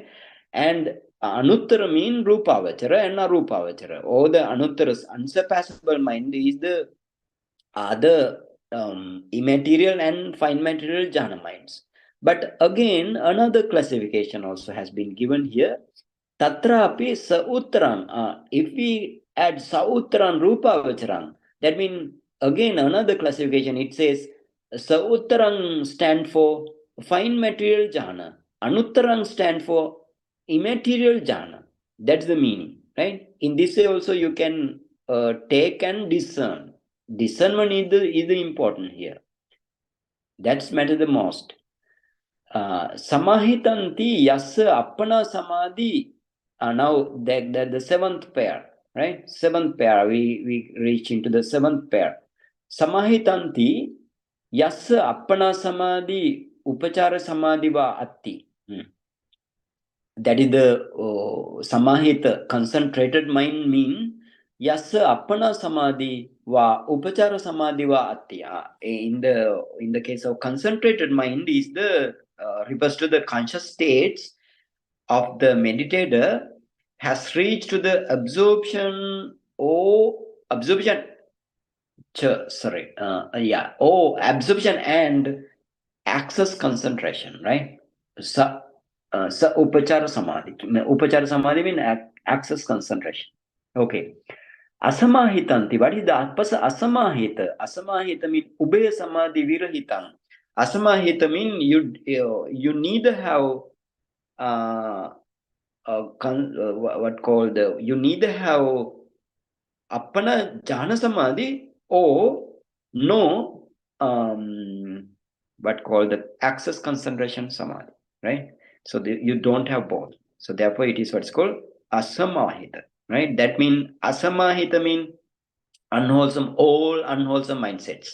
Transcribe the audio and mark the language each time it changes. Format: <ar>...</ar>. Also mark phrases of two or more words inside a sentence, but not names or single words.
<en>And anuttara mean rupavachara and arupavachara, or the anuttara's unsurpassable mind is the other immaterial and fine material jhana minds. But again, another classification also has been given here.</en> <pi>Tatrapi sa-uttaran.</pi> <en>If we add</en> <pi>sa-uttaran rupavacharan,</pi> <en>that means again another classification. It says sa-uttaran stand for fine material jhana. Anuttaran stand for immaterial jhana. That's the meaning, right? In this way also you can take and discern. Discernment is the important here. That's matter the most.</en> <pi>Samahitanti yassa appana samadhi.</pi> <en>Now the seventh pair, right? Seventh pair, we reach into the seventh pair.</en> <pi>Samahitanti yassa appana samadhi upachara samadhi va atti.</pi> <en>That is the</en> <pi>samahita,</pi> <en>concentrated mind mean</en> <pi>yassa appana samadhi va upachara samadhi va atti.</pi> <en>In the case of concentrated mind is the refers to the conscious states of the meditator has reached to the absorption absorption absorption and access concentration, right?</en> <pi>Sa upachara samadhi. Upachara samadhi</pi> <en>means access concentration. Okay. Asamahitanti. What is the asamahita?</en> <pi>Asamahita means ubaya samadhi virahitam.</pi> <en>Asamahita means you neither have what called you neither have</en> <pi>appana jhana samadhi</pi> <en>or no what called the access concentration samadhi, right? So you don't have both. So therefore it is what's called asamahita, right? That means asamahita means unwholesome, all unwholesome mindsets.</en>